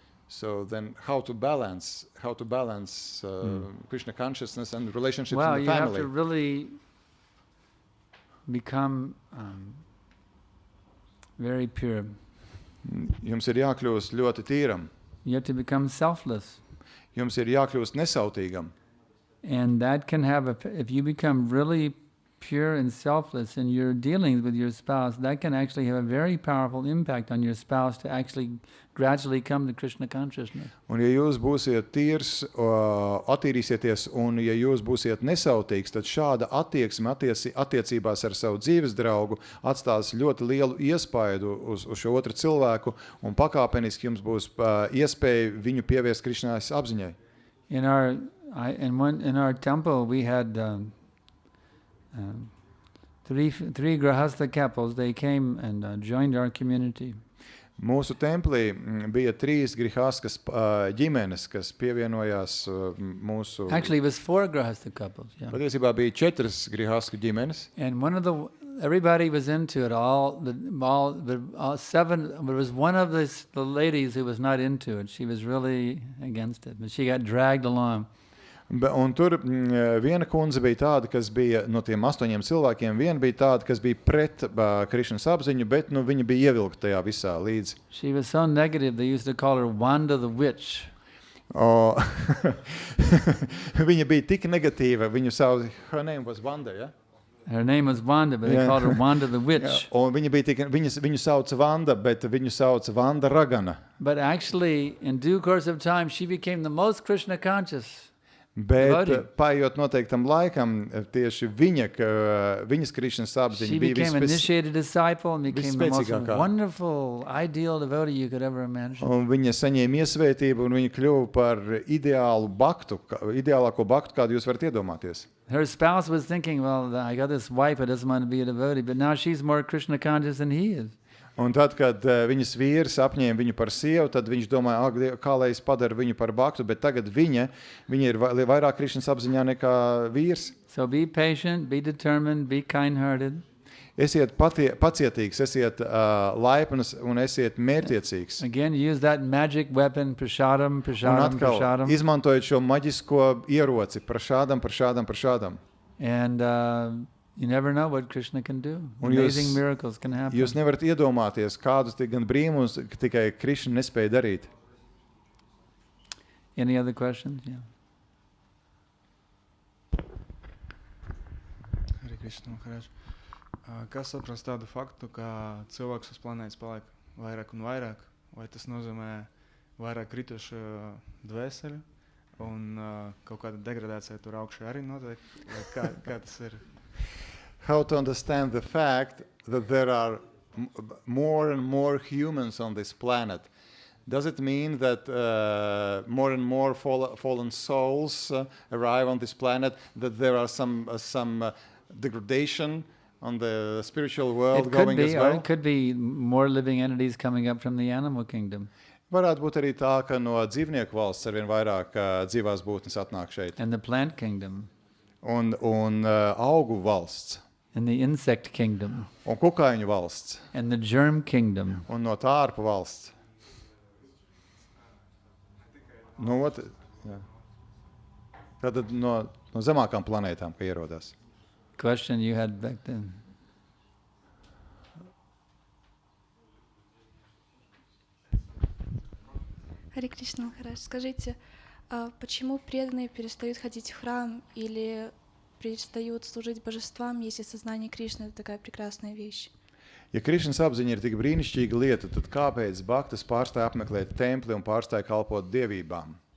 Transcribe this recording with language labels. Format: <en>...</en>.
<en>So then how to balance Krishna consciousness and relationships in the family? Well, you have to really become very pure.</en> <lv>Jums ir jākļūst ļoti tīram.</lv> <en>You have to become selfless.</en> <lv>Jums ir jākļūst nesautīgam.</lv> <en>And that can have, if you become really pure and selfless in your dealings with your spouse, that can actually have a very powerful impact on your spouse to actually gradually come to Krishna consciousness.</en> <lv>Un ja jūs būsiet tīrs, attīrīsieties, un ja jūs būsiet nesautīgs, tad šāda attieksme attiecībās ar savu dzīves draugu atstās ļoti lielu iespaidu uz šo otru cilvēku, un pakāpeniski jums būs iespēja viņu pievērst Krišnas apziņai.</lv> <en>In our temple, we had three grahastha couples. They came and joined our community.</en> <lv>Mūsu templī bija 3 grihaskas ģimenes, kas pievienojās mūsu...</lv> <en>Actually, it was 4 grahastha couples. Yeah.</en> <lv>Patiesībā bija 4 grihasku ģimenes.</lv> <en>And everybody was into it. All 7. There was one of the ladies who was not into it. She was really against it, but she got dragged along.</en> <lv>Un tur viena kundze bija tāda, kas bija no tiem 8 cilvēkiem, viena bija tāda, kas bija pret Krišnas apziņu, bet viņa bija ievilkta tajā visā līdzi.</lv> <en>She was so negative, they used to call her Wanda the Witch.</en> <lv>Viņa bija tik negatīva,</lv> <en>her name was Wanda, yeah? Her name was Wanda, but they called her Wanda the Witch.</en> <lv>Un viņu sauca Vanda, bet viņu sauca Vanda Ragana.</lv> <en>But actually, in due course of time, she became the most Krishna conscious.</en> <lv>Bet paiet noteiktam laikam, tieši viņas Krišnas apziņa bija</lv> <en>became initiated disciple and became the most wonderful, ideal devotee you could ever imagine.</en> <lv>Un viņa saņēma iesvētību, un viņa kļuva par ideālāko baktu, kādu jūs varat iedomāties.</lv> <en>Her spouse was thinking, well, I got this wife who doesn't want to be a devotee, but now she's more Krishna conscious than he is.</en> <lv>Un tad, kad viņas vīrs apņēma viņu par sievu, tad viņš domāja, kā lai es padaru viņu par baktu, bet tagad viņa ir vairāk Krišnas apziņā nekā vīrs.</lv> <en>So be patient, be determined, be kind-hearted.</en> <lv>Esiet pacietīgs, esiet laipns un esiet mērķtiecīgs.</lv> <en>Again, use that magic weapon, prasadam, prasadam, prasadam.</en> <lv>Izmantojiet šo maģisko ieroci, prasadam, prasadam, prasadam.</lv> <en>And you never know what Krishna can do. Amazing miracles can happen.</en> <lv>Jūs nevarat iedomāties, kādus gan brīnumus tikai Krishna nespēja darīt.</lv> <en>Any other questions? Yeah. Hare Krishna, Maharaj.</en> <lv>Kā saprast tādu faktu, ka cilvēks uz planētas paliek vairāk un vairāk? Vai tas nozīmē vairāk kritušu dvēseli un kaut kāda degradācija tur augšā arī notiek? Kā tas ir?</lv> <en>How to understand the fact that there are more and more humans on this planet? Does it mean that more and more fallen souls arrive on this planet, that there are some degradation on the spiritual world going as well? Or it could be more living entities coming up from the animal kingdom.</en> <lv>Varētu būt arī tā, ka no dzīvnieku valsts arvien vairāk dzīvās būtnes atnāk šeit.</lv> <en>And the plant kingdom.</en> <lv>Un augu valsts.</lv> <en>And the insect kingdom.</en> <lv>Un kukaiņu valsts.</lv> <en>And the germ kingdom.</en> <lv>Un no tārpu valsts. Jā. Tātad no zemākām planētām, ka ierodās.</lv> <en>Question you had back then.</en> <ru>Харе Кришна Махарадж, скажите, почему преданные перестают ходить в храм или перестают служить божествам, если сознание Кришны — это такая прекрасная вещь?</ru> <lv>Ja Krišnas apziņa ir tik brīnišķīga lieta, tad kāpēc bhaktas pārstāja apmeklēt templi un pārstāja kalpot dievībām?</lv>